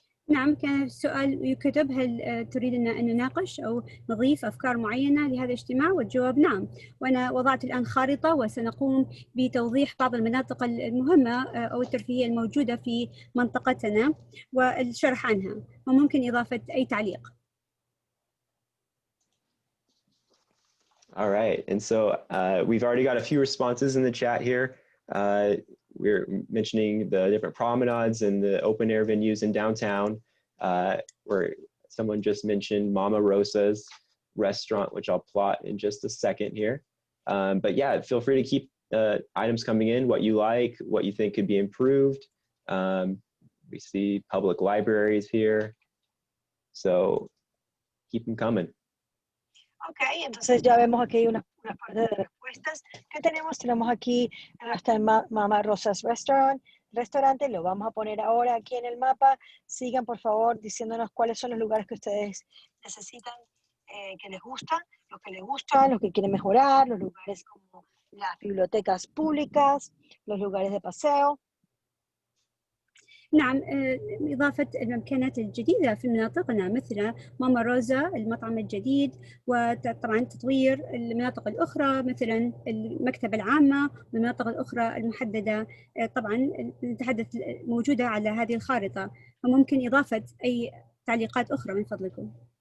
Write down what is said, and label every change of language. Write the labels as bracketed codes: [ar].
[ar] نعم، كان السؤال يكتب هل تريدنا أن نناقش أو نضيف أفكار معينة لهذا الاجتماع؟ والجواب نعم. وأنا وضعت الآن خارطة وسنقوم بتوضيح بعض المناطق المهمة أو الترفيهية الموجودة في منطقتنا والشرح عنها، وممكن إضافة أي تعليق. [en] All right, and so we've already got a few responses in the chat here. We're mentioning the different promenades and the open air venues in downtown, where someone just mentioned Mama Rosa's restaurant, which I'll plot in just a second here. But yeah, feel free to keep items coming in, what you like, what you think could be improved. We see public libraries here, so keep them coming. [es] Ok, entonces ya vemos aquí unas partes de respuestas que tenemos. Tenemos aquí el Mama Rosa's restaurante, lo vamos a poner ahora aquí en el mapa. Sigan por favor diciéndonos cuáles son los lugares que ustedes necesitan, que les gustan, los que quieren mejorar, los lugares como las bibliotecas públicas, los lugares de paseo. [ar] نعم، إضافة المكانات الجديدة في مناطقنا مثل ماما روزا المطعم الجديد، وطبعا تطوير المناطق الأخرى مثلا المكتبة العامة والمناطق الأخرى المحددة طبعا نتحدث موجودة على هذه الخارطة، وممكن إضافة أي تعليقات أخرى من فضلكم.